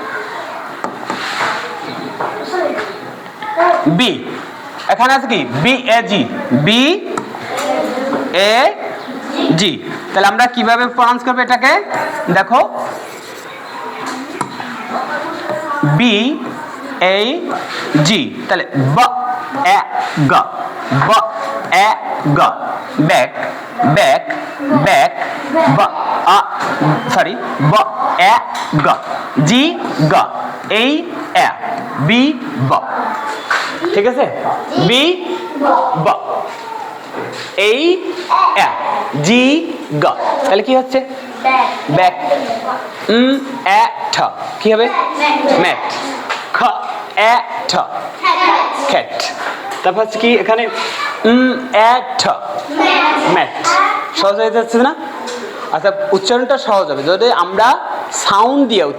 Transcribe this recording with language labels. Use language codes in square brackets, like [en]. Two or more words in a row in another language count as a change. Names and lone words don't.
[bn] বি। এখানে আছে কি? বি এ জি। বি এ জি। তাহলে আমরা কিভাবে প্রনাউন্স করব এটাকে? দেখো বি এ জি। তাহলে ব এ গ। ব এ গ। ব্যাক ব্যাক ব্যাক। ব আ সরি ব এ গ। জি গ। এই এ। বি ব। ঠিক আছে? বি ব এই এ জি গ। তাহলে কি হচ্ছে? ব্যাক। এ ঠ। কি হবে? ম্যাট। খ এ ঠ খ্যাট। তারপর হচ্ছে কি এখানে? এ ঠ ম্যাট। সহজ হয়ে যাচ্ছে না? আচ্ছা উচ্চারণটা সহজ হবে যদি আমরা সাউন্ড দিয়ে উচ্চারণ করি।